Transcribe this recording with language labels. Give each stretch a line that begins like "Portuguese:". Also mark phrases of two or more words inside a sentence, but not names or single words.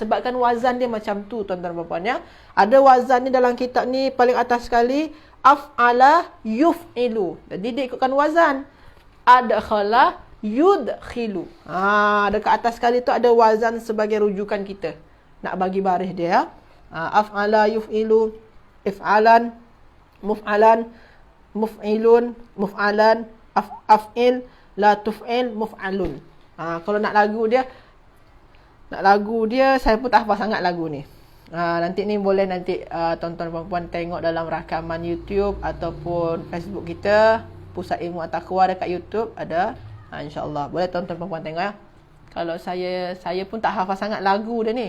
Malay: Sebabkan wazan dia macam tu, tuan-tuan dan puan-puan ya. Ada wazan ni dalam kitab ni paling atas sekali,
Arabic: أفعل يفعل.
Malay: Jadi dia ikutkan wazan.
Arabic: أدخل يدخل.
Malay: Dekat atas sekali tu ada wazan sebagai rujukan kita. Nak bagi baris dia ya.
Arabic: أفعل يفعل إفعالا مفعلا مفعل مفعلا أفعل لا تفعل مفعل.
Malay: Kalau nak lagu dia saya pun tak hafal sangat lagu ni. Nanti ni boleh tuan-tuan dan puan tengok dalam rakaman YouTube ataupun Facebook kita, Pusat Ilmu At-Taqwa dekat YouTube ada. InsyaAllah. Boleh tuan-tuan dan puan tengok ya. Kalau saya pun tak hafal sangat lagu dia ni.